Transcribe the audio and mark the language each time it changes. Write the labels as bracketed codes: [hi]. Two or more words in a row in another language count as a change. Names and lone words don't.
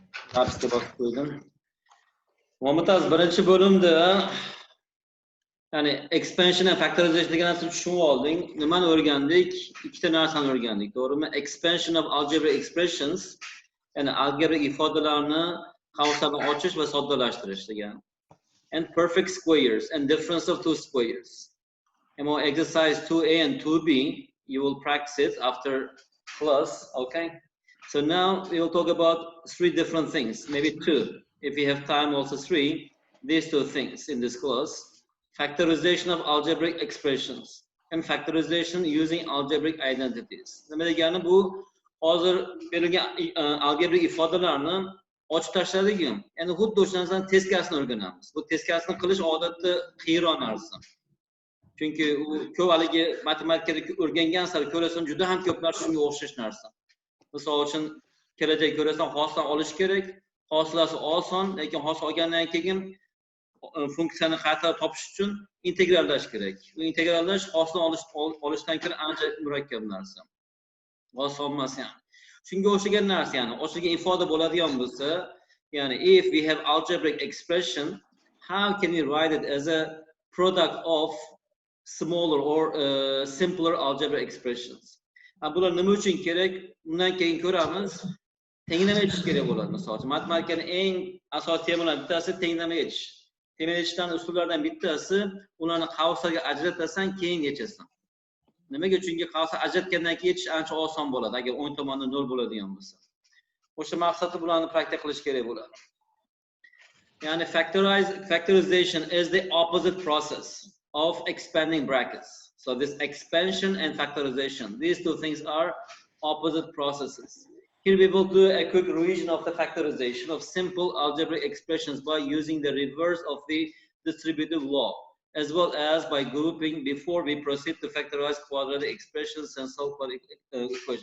[uz] Tapsga bosib qo'ydim. M.Aziz birinchi bo'limda ya'ni [en] expansion and factorization [uz] degan narsani tushunib olding. Nimani o'rgandik? Ikkita narsani o'rgandik, to'g'rimi? [en] Expansion of algebraic expressions, [uz] ya'ni algebraic ifodalarni qavslarni ochish va soddalashtirish degan. [en] And perfect squares and difference of two squares. Exercise 2A and 2B, you will practice it after class, okay? So now we will talk about three different things, maybe two. If we have time, also three. These two things in this class. Factorization of algebraic expressions and factorization using algebraic identities. [uz] Yani bu hozir berilgan algebraic ifodalarni ochib tashladik. Endi xuddi o'shandan teskarisini o'rganamiz. Bu teskarisini qilish odatda qiyinroq narsa. Chunki u ko'p haligi matematikada o'rgangan sari ko'rasan juda ham ko'p narsa shunga o'xshash narsa. Misol uchun kelajak ko'rasan hosila olish kerak. Hosilasi oson, lekin hosil olgandan keyin funksiyani qaytarib topish uchun integrallash kerak. Bu integrallash hosilni olishdan ko'ra ancha murakkab narsa. Oson emas yani. Shunga o'xshagan narsa yani. O'xshagan ifoda bo'ladigan bo'lsa, yani [en] if we have algebraic expression, how can we write it as a product of smaller or simpler algebraic expressions? [uz] Bular nima uchun kerak? Bundan keyin ko'ramiz. Tenglama etish kerak bo'ladi. Misol uchun matematikaning eng asosiy temalaridan bittasi tenglama etish. Tenglama etishdan usullaridan bittasi ularni qavslarga ajratasan, keyin yechasan. Nimaga? Chunki qavslar ajratgandan keyin yetish ancha oson bo'ladi, agar o'ng tomonda 0 bo'ladigan bo'lsa. O'sha maqsadda bularni praktika qilish kerak bo'ladi. [en] Ya'ni factorization is the opposite process of expanding brackets. So this expansion and factorization, these two things are opposite processes. Here we will do a quick revision of the factorization of simple algebraic expressions by using the reverse of the distributive law, as well as by grouping before we proceed to factorize quadratic expressions and solve quadratic equations.